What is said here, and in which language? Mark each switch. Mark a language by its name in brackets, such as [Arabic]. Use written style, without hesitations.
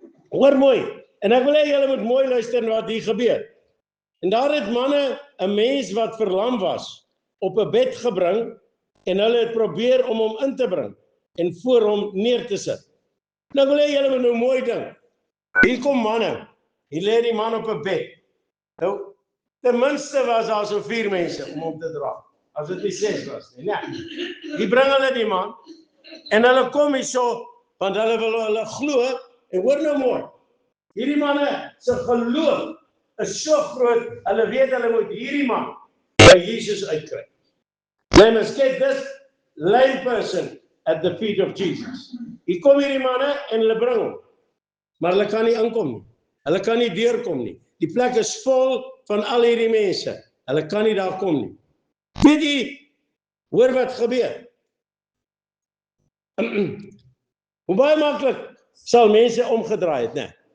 [Afrikaans] Hoor mooi, en ek wil hê julle moet mooi luister na wat hier gebeur. En daar het manne 'n mens wat verlam was op 'n bed gebring en hulle het probeer om hom in te bring en voor hom neer te sit. Nou wil hê julle moet nou mooi ding. Hier kom manne. Hier lê die man op 'n bed. Nou, ten minste was daar so 4 mense om hom te dra. As dit nie 6 was nie. Nee. Die bring hulle die man en hulle kom hier so, want hulle wil hulle glo, en hoor nou mooi. Hierdie manne se geloof is so groot, hulle weet hulle moet hierdie man by Jesus uitkry. [English] They must get this lame person at the feet of Jesus. [Afrikaans] Hier kom hierdie manne en hulle bring hom. Maar hulle kan nie inkom nie. Hulle kan nie deurkom nie. Die plek is vol van al hierdie mense. Hulle kan nie daar kom nie. Weet jy, hoor wat gebeur? Hoe baie maklik sal mense omgedraai het, né?